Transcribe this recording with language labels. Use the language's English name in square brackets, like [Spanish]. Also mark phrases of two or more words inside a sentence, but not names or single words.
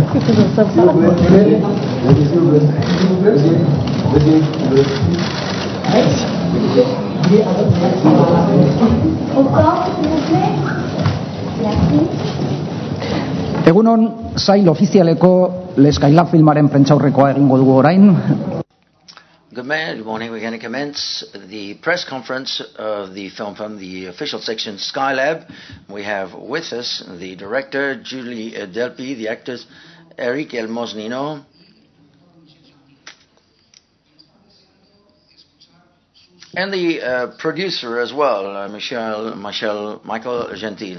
[Basque] Egunon, sail ofizialeko Leskaila filmaren prentsaurrekoa egingo dugu orain. [English] Good morning. We're going to commence the press conference of the film from the official section Skylab. We have with us the director, Julie Delpy, the actors, Eric Elmosnino, and the producer as well, Michael Gentil.